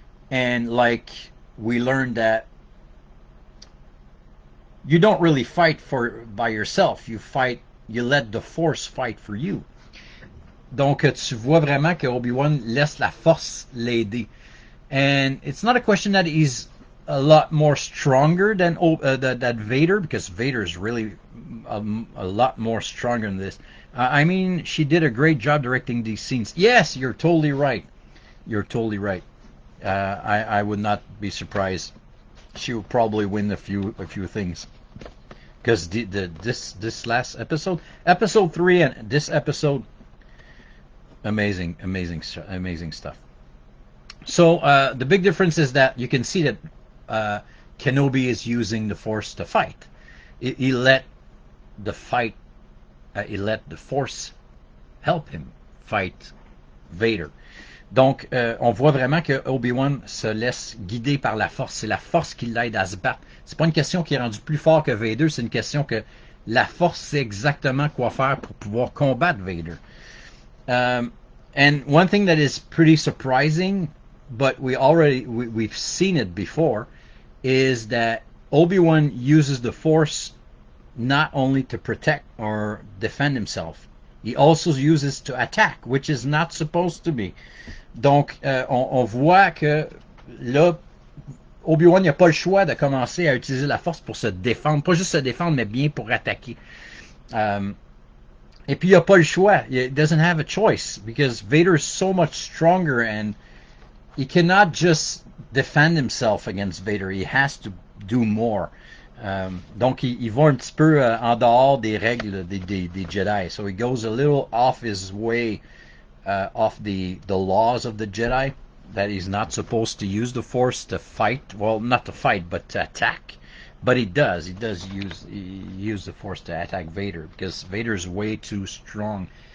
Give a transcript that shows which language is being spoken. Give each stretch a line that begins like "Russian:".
English: And like we learned that you don't really fight by yourself. You let the Force fight for you.
French: Donc tu vois vraiment que Obi-Wan laisse la Force l'aider.
English: And it's not a question that he's a lot more stronger than that Vader, because Vader is really a lot more stronger than this. I mean, she did a great job directing these scenes. Yes, you're totally right. You're totally right. I would not be surprised. She will probably win a few things, because this last episode 3 and this episode, amazing stuff. So the big difference is that you can see that Kenobi is using the Force to fight. He let the fight, he let the Force help him fight Vader.
French: Donc, on voit vraiment que Obi-Wan se laisse guider par la Force. C'est la Force qui l'aide à se battre. C'est pas une question qui est rendue plus fort que Vader, c'est une question que la Force sait exactement quoi faire pour pouvoir combattre Vader.
English: And one thing that is pretty surprising, but we've seen it before, is that Obi-Wan uses the Force not only to protect or defend himself, he also uses to attack, which is not supposed to be.
French: Donc, on voit que là, Obi-Wan n'a pas le choix de commencer à utiliser la Force pour se défendre, pas juste se défendre, mais bien pour attaquer. Et puis il n'a pas le choix.
English: He doesn't have a choice because Vader is so much stronger and he cannot just defend himself against Vader. He has to do more.
French: Donc il va un petit peu en dehors des règles des Jedi.
English: So he goes a little off his way, off the laws of the Jedi, that he's not supposed to use the Force to fight. Well, not to fight, but to attack. But he does. He does use the Force to attack Vader because Vader's way too strong.